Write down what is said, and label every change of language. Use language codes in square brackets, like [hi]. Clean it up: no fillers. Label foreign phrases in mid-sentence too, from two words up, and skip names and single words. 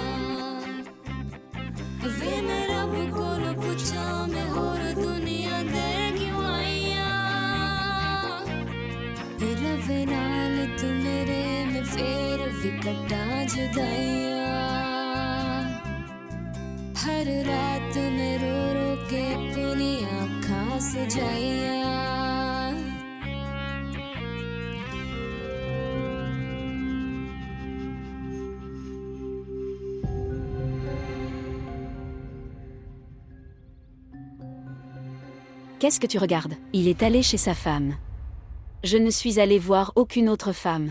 [pa] ਵੇ ਮੈਂ ਰੱਬ ਕੋਲ ਪੁੱਛਾਂ ਮੈਂ ਹੋਰ ਦੁਨੀਆ ਦੇ ਕਿਉਂ ਆਈਆਂ ਰੱਬ ਨਾਲ ਤੂੰ ਮੇਰੇ ਮੈਂ ਫੇਰ ਭੀ ਕੱਟਾਂ ਜੁਦਾਈਆਂ ਹਰ ਰਾਤ ਮੈਂ ਰੋ ਰੋ ਕੇ ਆਪਣੀ ਅੱਖਾਂ ਸੁਜਾਈਆਂ [fr] Qu'est-ce que tu regardes? Il est allé chez sa femme. Je ne suis allée voir aucune autre femme.